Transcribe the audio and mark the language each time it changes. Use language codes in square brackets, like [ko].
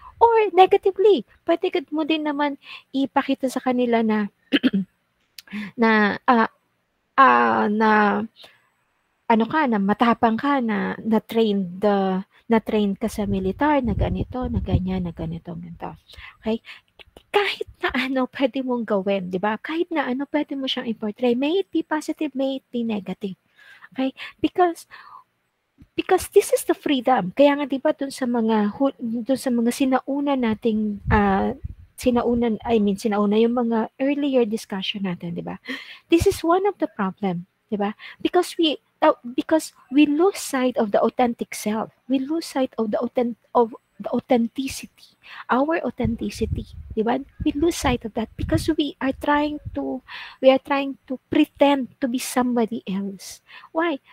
[en] Or negatively, [tl] pwede mo din naman ipakita sa kanila na na na ano ka, na matapang ka, na trained ka sa militar, na ganito, na ganyan, na ganito, ganito. Okay? Kahit na ano pwede mong gawin, di ba? Kahit na ano pwede mo siyang i-portray. [en] May it be positive, may it be negative. Okay? Because this is the freedom. [tl] Kaya nga 'di ba dun sa mga sinauna nating sinauna yung mga [en] earlier discussion [tl] natin, 'di ba? [en] This is one of the problem, 'di ba? Because we lose sight of the authentic self. We lose sight of the authenticity, our authenticity, 'di ba? We lose sight of that because we are trying to pretend to be somebody else. Why?